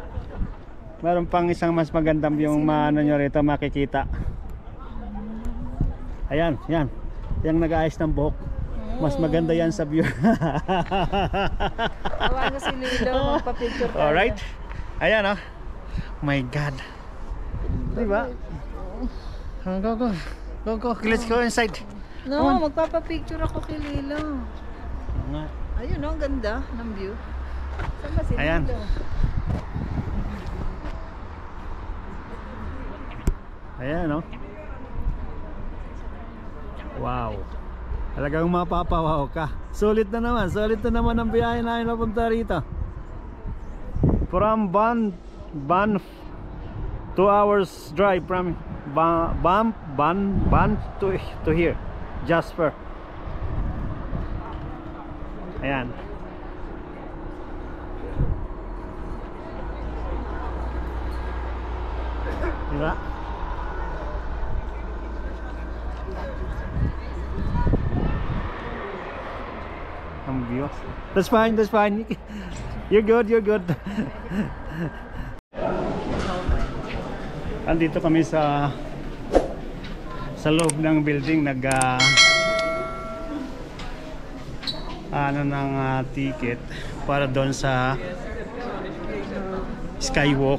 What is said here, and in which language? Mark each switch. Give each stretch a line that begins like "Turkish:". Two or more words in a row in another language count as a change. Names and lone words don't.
Filipino: Meron pang isang mas magandang view yung maano nyo rito makikita. Ayan, yan. Yung nag-aayos ng buhok. Mas maganda yan sa view. Awan ko si Lilo, magpa-picture tayo. Alright. Ayan oh.
English: My God.
Filipino: Diba?
English: Go, go. Go, go. Let's go inside. No,
Filipino: magpapa-picture ako kay Lilo. Nga. Ayun oh, ang ganda ng view. Saan ba si Ayan. Lilo? Ayan oh. Wow. Talagang mapapawaw ka. Sulit na naman ang biyahe namin napunta rito.
English: From Ban 2 hours drive from Ban to here, Jasper.
Filipino: Ayan. Diba? Ang view.
English: That's fine, that's fine. You're good, you're good.
Filipino: Andito kami sa loob ng building ano ng ticket para doon sa Skywalk.